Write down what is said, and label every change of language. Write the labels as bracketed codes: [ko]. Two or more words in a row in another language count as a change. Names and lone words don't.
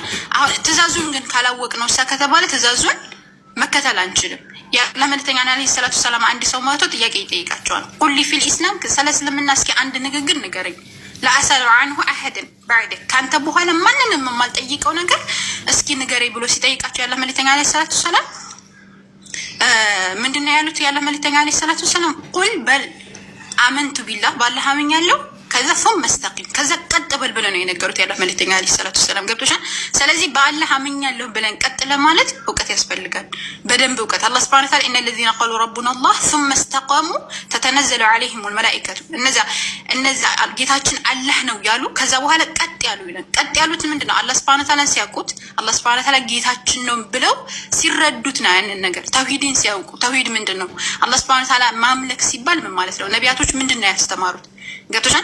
[am] አሁን ትእዛዙን ግን ካላወቅ ነው ከተባለ ትእዛዙን መከተል አንችልም። የአላህ መልእክተኛ [ar] عليه الصلاة السلام [am] አንድ ሰው መጥቶ ጥያቄ ይጠይቃቸዋል። [ar] قل في الإسلام [am] ስለ እስልምና እስኪ አንድ ንግግር ንገረኝ። [ar] لا أسأل عنه أحدا بعدك [am] ካንተ በኋላ ማንንም የማልጠይቀው ነገር እስኪ ንገረኝ ብሎ ሲጠይቃቸው የአላህ መልእክተኛ [ar] عليه الصلاة السلام [am] ምንድነው ያሉት? የአላህ መልእክተኛ [ar] عليه الصلاة السلام [am] ቁል በል [ar] آمنت بالله [am] ባላህ አምኛለሁ ከዛ [ar] ثم استقيم [am] ከዛ ቀጥ በል ብለው ነው የነገሩት ያለ መልእክተኛ [ar] عليه الصلاة السلام [am] ገብቶሻል። ስለዚህ በአላህ አምኛለሁ ብለን ቀጥ ለማለት እውቀት ያስፈልጋል፣ በደንብ እውቀት። አላህ [ar] سبحانه وتعالى إن الذين قالوا ربنا الله ثم استقاموا تتنزل عليهم الملائكة [am] እነዛ ጌታችን አላህ ነው ያሉ ከዛ በኋላ ቀጥ ያሉ ይላል። ቀጥ ያሉት ምንድነው? አላህ [ar] سبحانه وتعالى [am] ሲያውቁት አላህ [ar] سبحانه وتعالى [am] ጌታችን ነው ብለው ሲረዱት ነው ያንን ነገር ተውሂድን ሲያውቁ። ተውሂድ ምንድነው? አላህ [ar] سبحانه وتعالى [am] ማምለክ ሲባል ምን ማለት ነው? ነቢያቶች ምንድነው ያስተማሩት? ገብቶሻል?